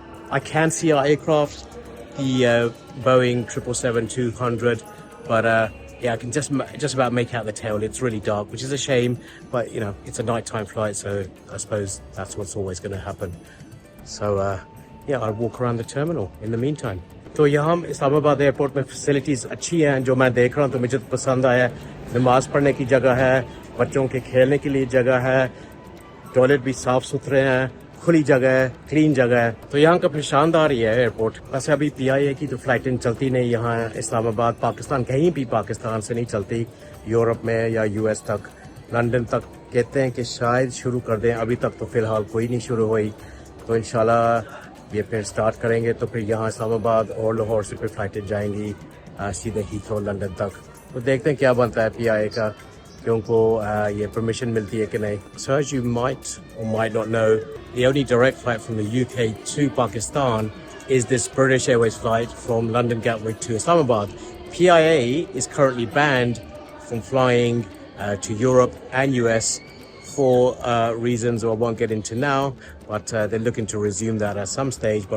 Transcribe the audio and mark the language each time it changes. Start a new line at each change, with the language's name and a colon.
English: I can see our aircraft, the Boeing 777-200, but yeah, I can just about make out the tail. It's really dark, which is a shame, but you know, it's a nighttime flight, so I suppose that's what's always going to happen. So yeah, I'll walk around the terminal in the meantime.
Hindi: तो यहाँ Islamabad airport में facilities अच्छी हैं जो मैं देख रहा हूँ, तो मुझे पसंद आया. नमाज पढ़ने की जगह है, बच्चों के खेलने के लिए जगह है, टॉयलेट भी साफ़ सुथरे हैं, खुली जगह है, क्लीन जगह है. तो यहाँ का फिर शानदार ही है एयरपोर्ट. वैसे अभी PIA की तो फ्लाइटें चलती नहीं यहाँ इस्लामाबाद, पाकिस्तान, कहीं भी पाकिस्तान से नहीं चलती, यूरोप में या US तक, लंदन तक कहते हैं कि शायद शुरू कर दें. अभी तक तो फ़िलहाल कोई नहीं शुरू हुई, तो इंशाल्लाह ये फिर स्टार्ट करेंगे तो फिर यहाँ इस्लामाबाद और लाहौर से फिर फ्लाइटें जाएंगी सीधे हीथ्रो लंदन तक. तो देखते हैं क्या बनता है PIA का, कि उनको ये परमिशन मिलती है कि नहीं.
English: So as you might or might not know, the only direct flight from the UK to Pakistan is this British Airways flight from London Gatwick to Islamabad. PIA is currently banned from flying to Europe and US for reasons I won't get into now, but they're looking to resume that at some stage.